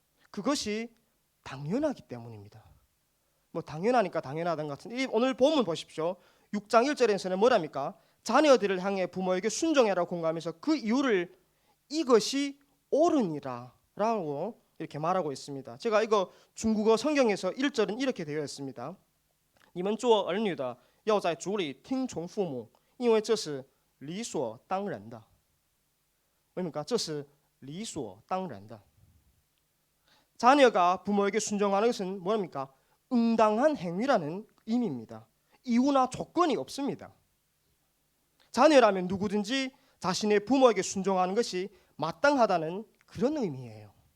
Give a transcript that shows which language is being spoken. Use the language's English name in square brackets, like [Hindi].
[Korean] 그것이 당연하기 때문입니다. 뭐 당연하니까 당연하던 것 같은데, 오늘 본문 보십시오. 6장 1절에서는 뭐랍니까? 자녀들을 향해 부모에게 순종해라고 공감하면서 그 이유를 이것이 옳으니라 라고 이렇게 말하고 있습니다. 제가 이거 중국어 성경에서 1절은 이렇게 되어 있습니다. [Chinese] 你们做儿女的要在主里听从父母，因为这是理所当然的。 [Korean] 뭡니까? [Chinese] 这是理所当然的. [Korean] 자녀가 부모에게 순종하는 것은 뭡니까? 응당한 행위라는 의미입니다. 이유나 조건이 없습니다. 자녀라면 누구든지 자신의 부모에게 순종하는 것이 마땅하다는 그런 의미예요.